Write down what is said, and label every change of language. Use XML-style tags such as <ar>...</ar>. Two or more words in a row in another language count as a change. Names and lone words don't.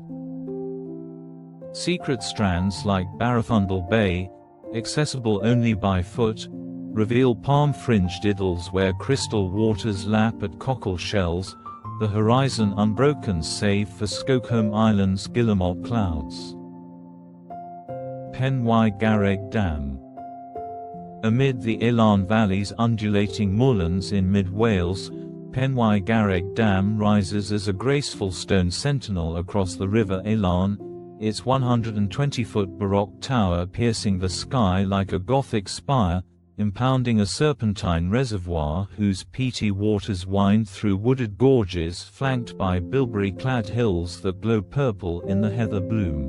<en>Secret strands like Barafundle Bay, accessible only by foot, reveal palm-fringed idylls where crystal waters lap at cockle shells, the horizon unbroken save for Skoghome Island's guillemot clouds. Pen y Garreg Dam. Amid the Llyn Valley's undulating moorlands in mid-Wales, Pen y Garreg Dam rises as a graceful stone sentinel across the River Llyn, its 120-foot Baroque tower piercing the sky like a Gothic spire, impounding a serpentine reservoir whose peaty waters wind through wooded gorges flanked by bilberry-clad hills that glow purple in the heather bloom.</en>